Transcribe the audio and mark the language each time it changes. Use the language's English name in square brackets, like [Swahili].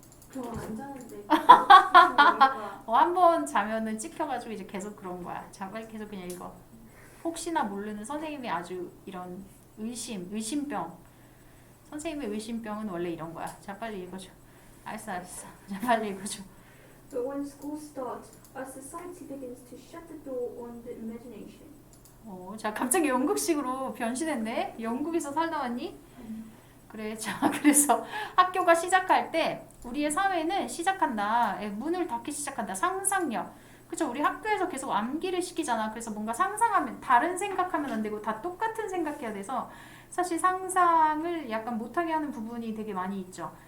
[Korean] 그거 안 자는데. 그거 한 번 자면은 찍혀가지고 이제 계속 그런 거야. 자, 빨리 계속 그냥 읽어. 혹시나 모르는 선생님의 아주 이런 의심병. 선생님의 의심병은 원래 이런 거야. 자, 빨리 읽어줘. 알았어. 자, 빨리 읽어줘. [English] But when school starts, our society begins to shut the door on the imagination. [Korean] 자, 갑자기 영국식으로 변신했네. 영국에서 살다 왔니? 그래. 자, 그래서 학교가 시작할 때 우리의 사회는 시작한다. 문을 닫기 시작한다. 상상력. 그쵸? 우리 학교에서 계속 암기를 시키잖아. 그래서 뭔가 상상하면 다른 생각하면 안 되고 다 똑같은 생각해야 돼서 사실 상상을 약간 못하게 하는 부분이 되게 많이 있죠.